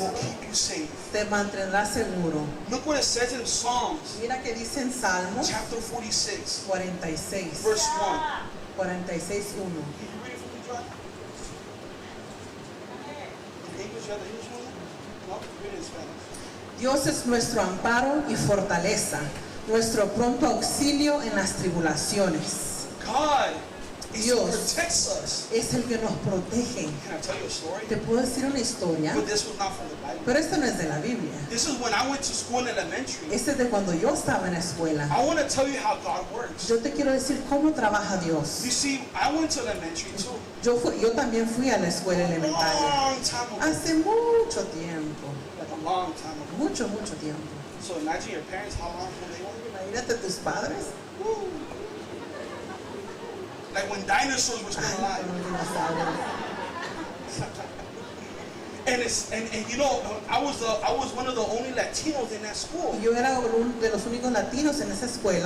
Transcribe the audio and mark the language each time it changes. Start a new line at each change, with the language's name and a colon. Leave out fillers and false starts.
English: will keep you safe.
Spanish: te mantendrá seguro.
English: Look what it says in Psalms
Spanish: Mira que dice en Salmos
English: chapter 46,
Spanish: 46,
English: verse 1.
Spanish: 46, 1.
English: Can you read it for me, John? In English, you have the English one? No? Read it in Spanish.
Spanish: Dios es nuestro amparo y fortaleza, nuestro pronto auxilio en las tribulaciones.
English: God is who
Spanish: Dios
English: protects us.
Spanish: es el que nos protege.
English: Can I tell you a story?
Spanish: Te puedo decir una historia,
English: But this was not from the Bible.
Spanish: pero esta no es de la Biblia.
English: This is when I went to school in elementary.
Spanish: Este es de cuando yo estaba en la escuela.
English: I want to tell you how God works.
Spanish: Yo te quiero decir cómo trabaja Dios.
English: You see, I went to elementary too.
Spanish: Yo también fui a la escuela elementaria.
English: Long time ago.
Spanish: Hace mucho tiempo.
English: Like a long time ago.
Spanish: Mucho, mucho tiempo.
English: So imagine your parents, how long ago they were.
Spanish: Imagínate tus padres.
English: Like when dinosaurs were still alive.
Spanish: Con los dinosaurios.
English: And you know, I was one of the only Latinos in that school.
Spanish: Y yo era uno de los únicos latinos en esa escuela.